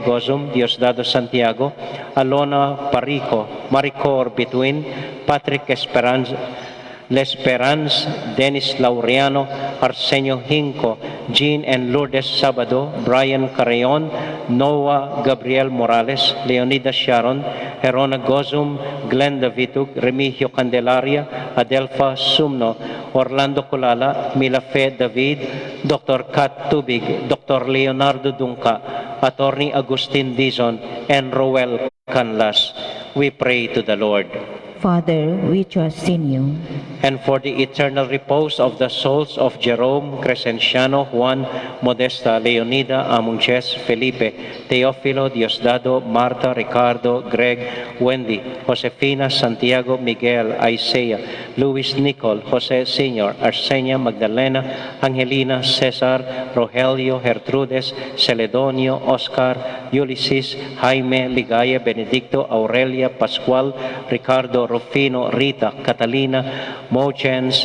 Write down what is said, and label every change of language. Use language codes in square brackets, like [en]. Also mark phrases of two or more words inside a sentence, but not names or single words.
[en] Gozum, Diosdado Santiago, Alona Parico, Maricor Between, Patrick Esperanza, L'Esperance, Dennis Laureano, Arsenio Hinco, Jean and Lourdes Sabado, Brian Carreon, Noah Gabriel Morales, Leonida Sharon, Herona Gozum, Glenda Vitug, Remigio Candelaria, Adelfa Sumno, Orlando Colala, Milafe David, Dr. Kat Tubig, Dr. Leonardo Dunca, Attorney Agustin Dizon, and Roel Canlas. We pray to the Lord. Father, we trust in you. And for the eternal repose of the souls of Jerome, Crescenciano, Juan, Modesta, Leonida, Amunches, Felipe, Teófilo, Diosdado, Marta, Ricardo, Greg, Wendy, Josefina, Santiago, Miguel, Isaiah, Luis Nicol, Jose Sr., Arsenia, Magdalena, Angelina, Cesar, Rogelio, Gertrudes, Celedonio, Oscar, Ulysses, Jaime, Ligaya, Benedicto, Aurelia, Pascual, Ricardo, Rufino, Rita, Catalina, Mochens,